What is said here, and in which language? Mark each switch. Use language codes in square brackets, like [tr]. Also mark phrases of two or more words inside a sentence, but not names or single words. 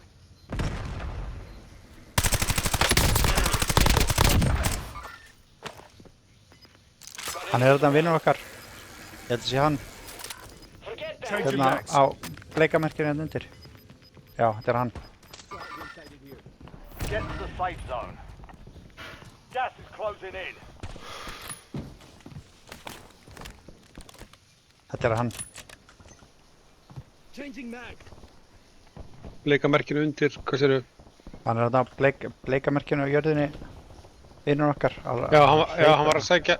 [is] Hann er þetta vinnur okkar. Ég held að sé hann. [en] Changing [is] Hérna [en] mags. [is] á bleikamerkinu hérna undir. Já, þetta er hann. [en] Get to the safe zone. Gas is closing in. [is] Þetta er hann. [en] Changing mag. [is] Bleika merkinu undir, hvað séru? Hann er þetta á bleikamerkinu á jörðinni. Vinnur okkar. Já, hann var að sækja.